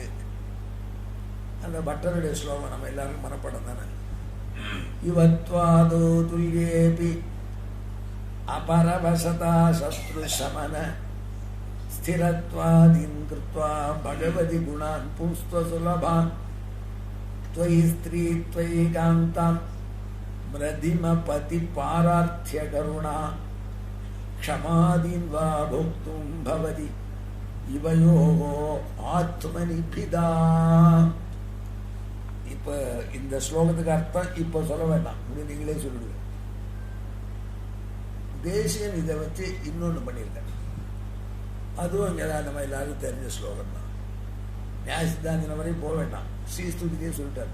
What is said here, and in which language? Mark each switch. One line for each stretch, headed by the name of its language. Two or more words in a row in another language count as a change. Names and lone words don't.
Tamil: அந்த பட்டருடைய ஸ்லோகம் நம்ம எல்லாருக்கும் மனப்படம் தானே.
Sanskrit: युवत्वादौ तुल्येऽपि अपरवशता शत्रु शमन स्थिरत्वादीन् कृत्वा भगवति गुणान् पुंस्त्व सुलभान् त्वयि स्त्री त्वयि कान्तां मृदिमपति पारार्थ्य करुणा क्षमादीन् वा भोक्तुं भवति इवयोः आत्मनिभिदा.
Tamil: இப்ப இந்த ஸ்லோகத்துக்கு அர்த்தம் இப்ப சொல்ல வேண்டாம், நீங்களே சொல்லிடுங்க. தேசியன் இதை வச்சு இன்னொன்னு பண்ணியிருக்காங்க. அதுவும் இங்கதான் நம்ம எல்லாரும் தெரிஞ்ச ஸ்லோகம் தான். நியாய சித்தாந்தின வரையும் போக வேண்டாம். ஸ்ரீஸ்துதியே சொல்லிட்டாரு.